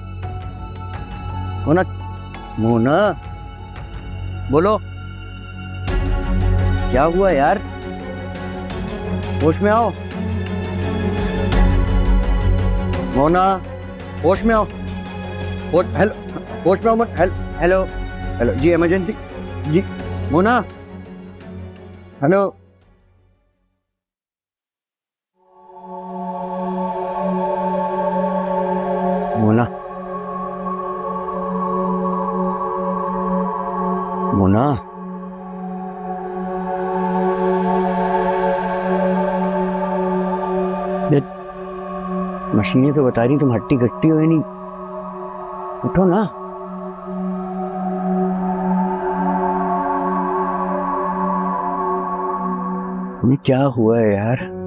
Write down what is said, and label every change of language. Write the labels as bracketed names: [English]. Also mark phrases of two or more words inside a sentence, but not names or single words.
[Hindi] मोना, मोना, बोलो क्या हुआ यार? होश में आओ मोना, होश में आओ। हेलो, होश में आओ। हेलो, हेलो जी, इमरजेंसी जी। मोना, हेलो। मोना, मोना, मशीनें तो बता रही तुम हट्टी कट्टी हो ही नहीं। उठो ना। तुम्हें क्या हुआ है यार?